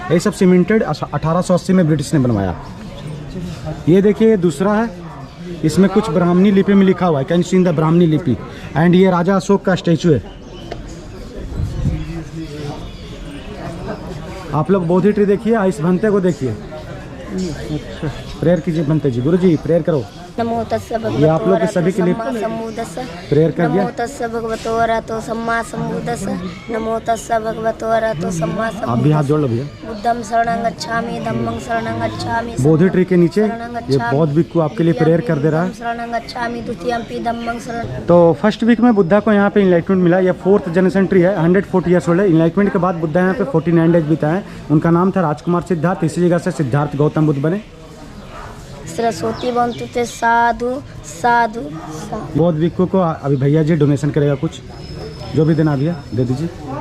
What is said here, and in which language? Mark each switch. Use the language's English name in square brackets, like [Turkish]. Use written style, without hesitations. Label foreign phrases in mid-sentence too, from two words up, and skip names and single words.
[Hindi] ये सब सीमेंटेड 1880 में ब्रिटिश ने बनवाया। ये देखिए दूसरा है, इसमें कुछ ब्राह्मणी लिपि में लिखा हुआ है, [English] can see in the [Hindi] ब्राह्मणी लिपि। एंड ये राजा अशोक का स्टैचू है। आप लोग बोधि ट्री देखिए, इस भंते को देखिए। प्रेयर कीजिए भंते जी। गुरु जी प्रेयर करो। [Pali] नमो तस्से भगवतो [Hindi] ये आप लोग के सभी के लिए प्रेयर कर दिया। [Pali] नमो तस्से भगवतो अरहतो सम्मा सम्बुद्धस्स। नमो तस्से भगवतो अरहतो सम्मा सम्बुद्धस्स। [Hindi] आप भी हाथ जोड़ लो भैया। [Pali] बुद्धं शरणं गच्छामि, धम्मं शरणं गच्छामि। [Hindi] बोधि ट्री के नीचे ये बौद्ध भिक्षु आपके लिए प्रेयर कर दे रहा है। [Pali] शरणं गच्छामि, द्वितीयंपि धम्मं शरणं। [Hindi] तो [English] first week [Hindi] में बुद्धा को यहाँ पे इनलाइटमेंट मिला। ये [English] 4th generation tree [Hindi] है, [English] 140 years old [Hindi] है। इनलाइटमेंट के बाद बुद्धा यहाँ पे [English] 49 days [Hindi] बिताए। उनका नाम था राजकुमार सिद्धार्थ, इसी जगह से सिद्धार्थ गौतम बुद्ध बने। [Pali] सरस्वती बंतु ते साधु साधु। [Hindi] बौद्ध भिक्षु को अभी भैया जी डोनेशन करेगा, कुछ जो भी देना भैया दे दीजिए।